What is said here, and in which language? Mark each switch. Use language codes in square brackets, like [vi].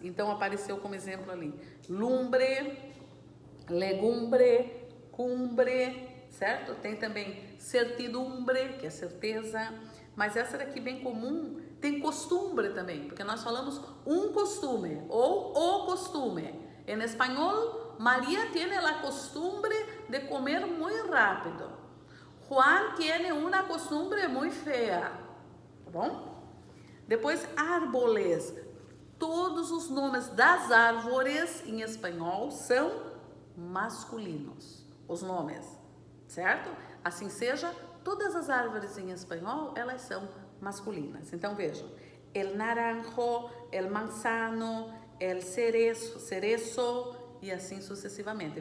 [pt] Então, apareceu como exemplo ali, lumbre, legumbre, cumbre, certo? Tem também certidumbre, que é certeza, mas essa daqui bem comum, tem costumbre também, porque nós falamos um costume ou o costume. Em espanhol, [es] María tiene la costumbre de comer muy rápido. Juan tiene una costumbre muy fea, [pt] tá bom? Depois, árboles. Todos os nomes das árvores em espanhol são masculinos, os nomes, certo? Assim seja, todas as árvores em espanhol, elas são masculinas. Então, vejam, el naranjo, el manzano, el cerezo e assim sucessivamente.